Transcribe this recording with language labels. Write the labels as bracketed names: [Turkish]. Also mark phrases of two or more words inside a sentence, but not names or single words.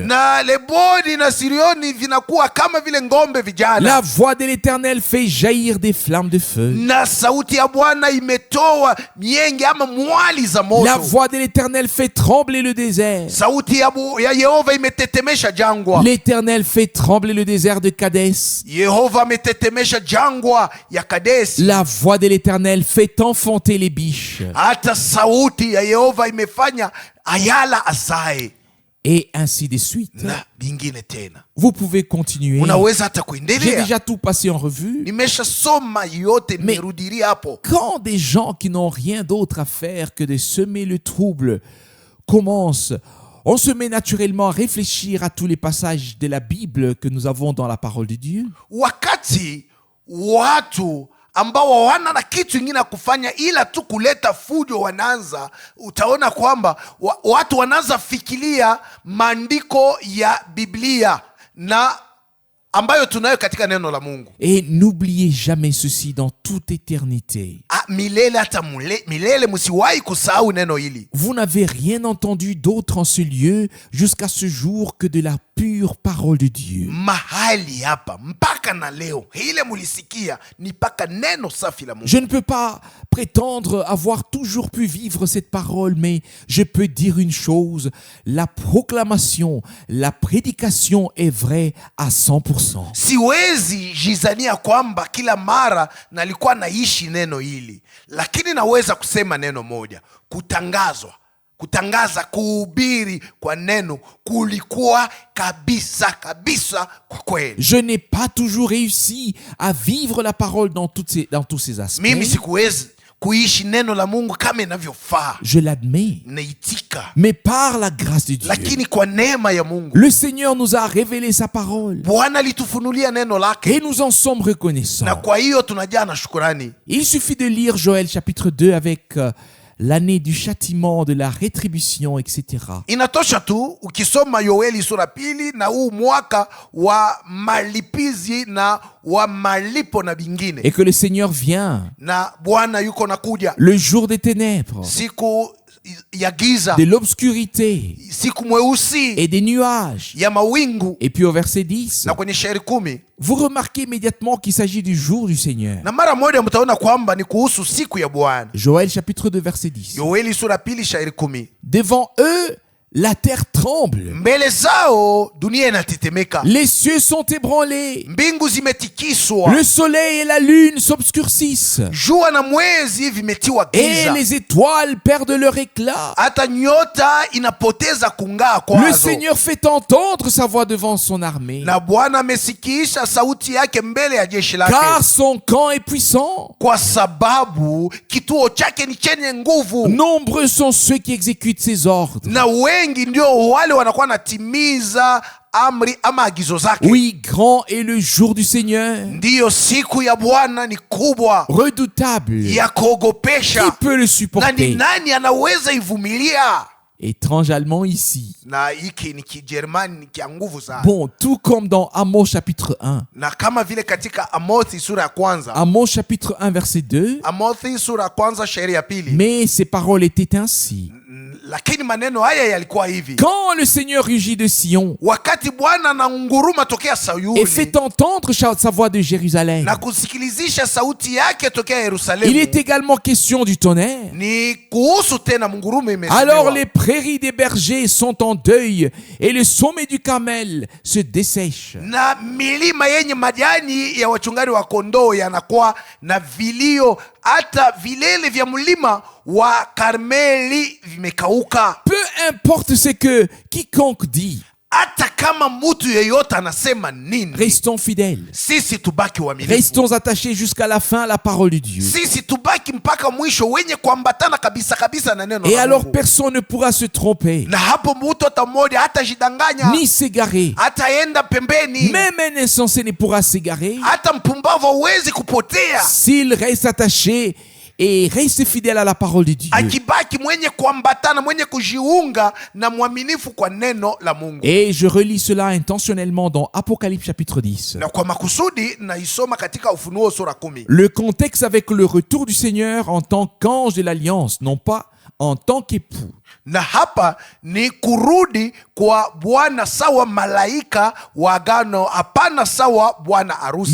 [Swahili] Na Leboni na Sirioni vinakuwa kama vile ngombe vijana. [French] La voix de l'Éternel fait jaillir des flammes de feu. [Swahili] Na sauti ya Bwana imetoa mienge ama mwali za moto. [French] La voix de l'Éternel fait trembler le désert. [Swahili] Sauti ya Yehova imetetemesha jangwa. [French] L'Éternel fait trembler le désert de Kadès. [Swahili] Yehova ametetemesha jangwa ya Kadesi. [French] La voix de l'Éternel fait enfanter les biches. [Swahili] Hata sauti ya Yehova imefanya ayala asae. [French] Et ainsi de suite. [Swahili] Na bingine tena. [French] Vous pouvez continuer. [Swahili] Unaweza hata [French] J'ai [Swahili] kuendelea. [French] déjà tout passé en revue. [Swahili] Nimesha soma yote, nimerudilia hapo. [French] Quand des gens qui n'ont rien d'autre à faire que de semer le trouble commencent, on se met naturellement à réfléchir à tous les passages de la Bible que nous avons dans la parole de Dieu. [Swahili] Wakati watu ambao hawana na kitu ingine kufanya ila tu kuleta fujo wanaanza, utaona kwamba watu wanaanza fikiria maandiko ya Biblia, na ambayo tunayo katika neno la Mungu. [French] Et n'oubliez jamais ceci dans toute éternité. [Swahili] Milele hata milele msiwahi kusahau neno hili. [French] Vous n'avez rien entendu d'autre en ce lieu jusqu'à ce jour que de la pure parole de Dieu. [Swahili] Mahali hapa mpaka na leo ile mulisikia ni mpaka neno safi la Mungu. [French] Je ne peux pas prétendre avoir toujours pu vivre cette parole, mais je peux dire une chose, la proclamation, la prédication est vraie à 100%. [Swahili] Siwezi jizania kwamba kila mara nalikuwa naishi neno hili, lakini naweza kusema neno moja: kutangaza, kuhubiri kwa neno kulikuwa kabisa kwa kweli. [French] Je n'ai pas toujours réussi à vivre la parole dans tous ces aspects. [Swahili] Mimi sikuwezi kuishi neno la Mungu kama inavyofaa. [French] Je l'admets. [Swahili] Naitika. [French] Mais par la grâce de Dieu. [Swahili] Lakini kwa neema ya Mungu. [French] Le Seigneur nous a révélé sa parole. [Swahili] Bwana alitufunulia neno lake. [French] Et nous en sommes reconnaissants. [Swahili] Na kwa hiyo tunajaa na shukrani. [French] Il suffit de lire Joël chapitre 2 avec l'année du châtiment, de la rétribution, etc. [Swahili] Inatosha tu ukisoma Yoeli sura pili na huu mwaka wa malipizi na wa malipo na bingine. [French] Et que le Seigneur vient. [Swahili] Na Bwana yuko nakuja. [French] Le jour des ténèbres. [Swahili] Siku ya giza. [French] De l'obscurité. [Swahili] Siku mweusi. [French] Et des nuages. [Swahili] Ya mawingu. [French] Et puis au verset 10. [Swahili] Na kwenye shairi 10. [French] Vous remarquez immédiatement qu'il s'agit du jour du Seigneur. [Swahili] Na mara moja mtaona kwamba ni kuhusu siku ya Bwana. [French] Joël chapitre 2 verset 10. [Swahili] Yoeli sura pili shairi 10. [French] Devant eux, la terre tremble. [Swahili] Mbele zao dunia inatetemeka. [French] Les cieux sont ébranlés. [Swahili] Mbingu zimetikiswa. [French] Le soleil et la lune s'obscurcissent. [Swahili] Jua na mwezi vimetiwa giza. [French] Et les étoiles perdent leur éclat. [Swahili] Hata nyota inapoteza kung'aa kwazo. [French] Le Seigneur fait entendre sa voix devant son armée. [Swahili] Na Bwana amesikisha sauti yake mbele ya jeshi lake. [French] Car son camp est puissant. [Swahili] Kwa sababu kituo chake ni chenye nguvu. [French] Nombreux sont ceux qui exécutent ses ordres. [Swahili] Na wengi ndio wale wanakuwa natimiza amri ama agizo zake. [French] Oui, grand est le jour du Seigneur. [Swahili] Ndiyo siku ya Bwana ni kubwa. [French] Redoutable. [Swahili] Ya kuogopesha. [French] Qui peut le supporter? [Swahili] Na ni nani anaweza ivumilia? [French] Étrange allemand ici. [Swahili] Na hiki ni Kijerumani, ni kia nguvu sana. [French] Bon, tout comme dans Amos chapitre 1. [Swahili] Na kama vile katika Amosi sura ya kwanza. [French] Amos chapitre 1 verset 2. [Swahili] Amosi sura ya kwanza shairi ya pili. [French] Mais ces paroles étaient ainsi. [Swahili] Lakini maneno haya yalikuwa hivi: [French] quand le Seigneur rugit de Sion, [Swahili] wakati Bwana ananguruma tokea Sayuni, [French] et fait entendre sa voix de Jérusalem, [Swahili] na kusikilizisha sauti yake tokea Yerusalemu, [French] il est également question du tonnerre. [Swahili] Ni kuhusu tena mungurume imesemewa. [French] Alors les prairies des bergers sont en deuil et le sommet du Carmel se dessèche. [Swahili] Na milima yenye majani ya wachungaji wa kondoo yanakuwa na vilio, hata vilele vya mlima wa Karmeli vimekauka. [French] Peu importe ce que quiconque dit, [Swahili] hata kama mtu yeyote anasema nini, [French] restons fidèles. [Swahili] Sisi tubaki waaminifu. [French] Restons attachés jusqu'à la fin à la parole de Dieu. [Swahili] Sisi tubaki mpaka mwisho wenye kuambatana kabisa na neno la Mungu. [French] Et alors personne ne pourra se tromper. [Swahili] Na hapo mtu hata mmoja hatajidanganya, [French] ni s'égarer. [Swahili] Hataenda pembeni. [French] Même un insensé ne pourra s'égarer. [Swahili] Hata mpumbavu hawezi kupotea. [French] S'il reste attaché et reste fidèle à la parole de Dieu. [Swahili] Akibaki mwenye kuambatana, mwenye kujiunga na mwaminifu kwa neno la Mungu. [French] Et je relis cela intentionnellement dans Apocalypse chapitre 10. [Swahili] Na kwa makusudi naisoma katika Ufunuo sura 10. [French] Le contexte avec le retour du Seigneur en tant qu'ange de l'alliance, non pas en tant qu'époux. [Swahili] Na hapa ni kurudi kwa Bwana sawa malaika wa agano, hapana sawa bwana harusi.